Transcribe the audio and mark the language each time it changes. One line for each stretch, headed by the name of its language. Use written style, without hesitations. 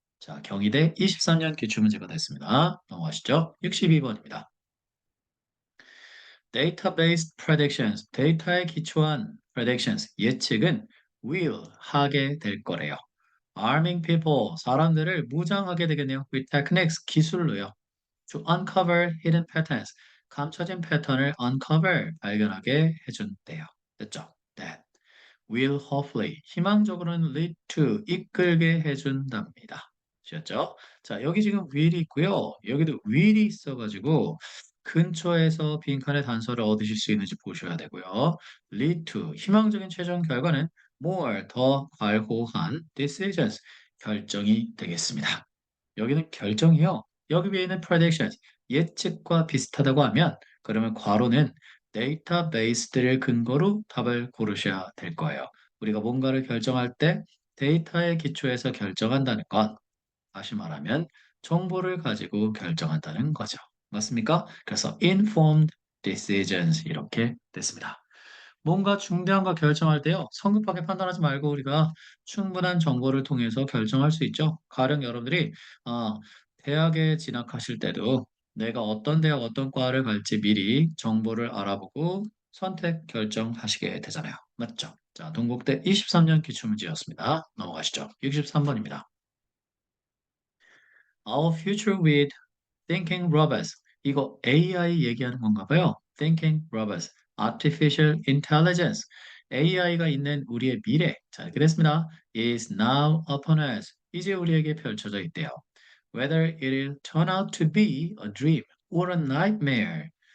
Korean: 자, 경희대 23년 기출문제가 됐습니다. 넘어가시죠. 62번입니다.
English: Data-based predictions,
Korean: 데이터에 기초한 predictions, 예측은 will, 하게 될 거래요.
English: Arming people,
Korean: 사람들을 무장하게 되겠네요.
English: With techniques,
Korean: 기술로요.
English: To uncover hidden patterns,
Korean: 감춰진 패턴을
English: uncover,
Korean: 발견하게 해준대요. 됐죠?
English: That will hopefully,
Korean: 희망적으로는
English: lead to,
Korean: 이끌게 해준답니다. 아셨죠? 자, 여기 지금 will이 있고요. 여기도 will이 있어가지고 근처에서 빈칸의 단서를 얻으실 수 있는지 보셔야 되고요. lead to, 희망적인 최종 결과는 more, 더 갈고한 decisions, 결정이 되겠습니다. 여기는 결정이요. 여기 위에 있는 predictions, 예측과 비슷하다고 하면 그러면 괄호는 데이터베이스들을 근거로 답을 고르셔야 될 거예요. 우리가 뭔가를 결정할 때 데이터의 기초에서 결정한다는 건 다시 말하면 정보를 가지고 결정한다는 거죠. 맞습니까? 그래서 informed decisions 이렇게 됐습니다. 뭔가 중대한 거 결정할 때요. 성급하게 판단하지 말고 우리가 충분한 정보를 통해서 결정할 수 있죠. 가령 여러분들이 아, 대학에 진학하실 때도 내가 어떤 대학 어떤 과를 갈지 미리 정보를 알아보고 선택 결정하시게 되잖아요. 맞죠? 자, 동국대 23년 기출문제였습니다. 넘어가시죠. 63번입니다.
English: Our future with thinking robots.
Korean: 이거 AI 얘기하는 건가 봐요.
English: Thinking robots. Artificial intelligence.
Korean: AI가 있는 우리의 미래. 자, 이렇게 됐습니다.
English: Is now upon us.
Korean: 이제 우리에게 펼쳐져 있대요.
English: Whether it will turn out to be a dream or a nightmare.